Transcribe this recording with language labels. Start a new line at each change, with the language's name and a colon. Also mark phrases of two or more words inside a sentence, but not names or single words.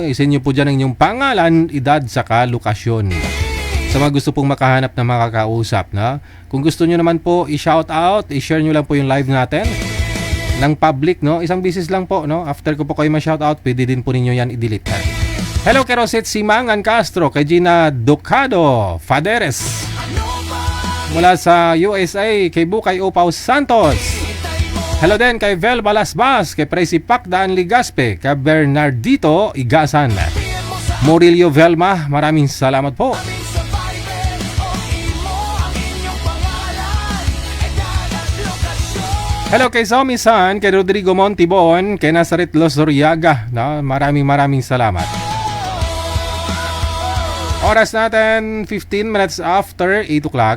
Filipino: Isin nyo po dyan ang inyong pangalan, edad, saka lokasyon. Sa mga gusto pong makahanap na makakausap, na kung gusto nyo naman po i-
English: shout out,
Filipino: i-share nyo lang po yung live natin ng public, no? Isang bisis lang po, no? After ko po kayo ma-
English: shout out,
Filipino: pwede din po ninyo yan i-delete. Hello kay Rosette Simangan Castro, kay Gina Ducado Faderes, mula sa USA, kay Bukay Upaw Santos. Hello din kay Vel Balasbas, kay Presi Pacdaan Ligaspe, kay Bernardito Igasan, Murillo Velma, maraming salamat po. Hello kay Zomi San, kay Rodrigo Montibon, kay Nazaret Lozoriaga, no? Maraming salamat. Oras natin 15
English: minutes after 8 o'clock.